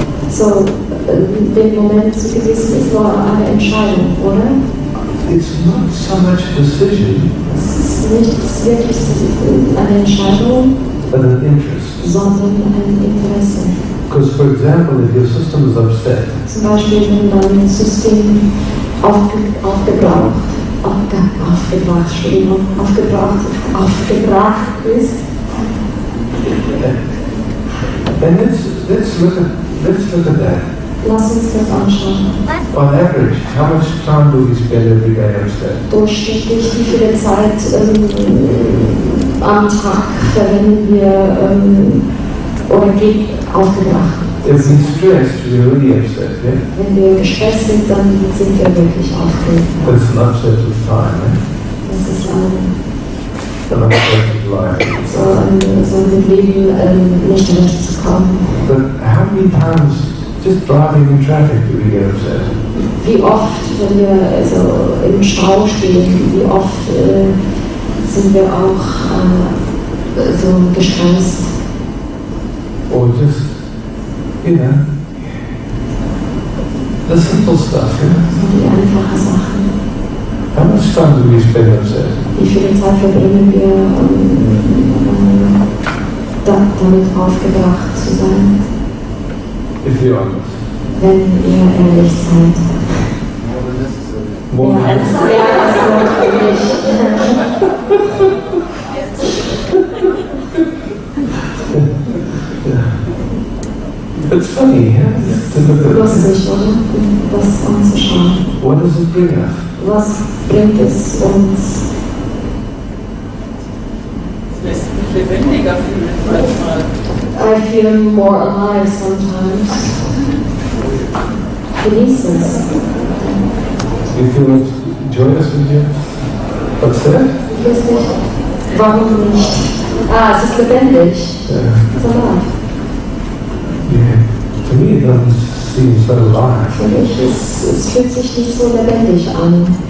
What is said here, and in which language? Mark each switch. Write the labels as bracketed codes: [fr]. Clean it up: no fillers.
[de] So, den Moment zu genießen ist nur eine Entscheidung, oder? [en] It's not so much a decision, [de] Es ist nicht wirklich eine Entscheidung, [en] but an interest. [de] sondern ein Interesse. [en] Because, for example, if your system is upset, [de] Zum Beispiel, wenn dein System aufgebraucht ist. [en] and let's look at that. [de] Lass uns das anschauen. [en] On average, how much time do we spend every day upset? [de] Durchschnittlich, wie viele Zeit am Tag verwenden wir oder geht aufgebracht? [en] If we're stressed, we're really upset, yeah? [de] Wenn wir gestresst sind, dann sind wir wirklich aufgeregt. [en] But it's an upset with time, eh? [de] Das ist [en] An upset with life. [de] so mit Leben nicht zurechtzukommen. [en] But how many times just driving in traffic do we get upset? [de] Wie oft, wenn wir also im Stau stehen, wie oft sind wir auch so gestresst? [en] Or just, you know, the simple stuff, you know? [de] So die einfachen Sachen. [en] How much time do we spend upset? [de] Wie viel Zeit verbringen wir, damit aufgebracht zu sein? [en] If you're honest. [de] Wenn ihr ehrlich seid. [en] More [de] Mehr als notwendig. [en] It's funny, yeah? To look at [de] Lustig, oder? Das anzuschauen. [en] what does it bring us? [de] Was bringt es uns? Es lässt mich lebendiger fühlen manchmal. [en] I feel more alive sometimes. [de] Genieße es. [en] You feel joyous when you're upset? [de] Ich weiß nicht, warum nicht? Es ist lebendig. [en] Yeah. It's alive. Yeah. To me, it doesn't seem so alive. [de] Für mich es fühlt sich nicht so lebendig an.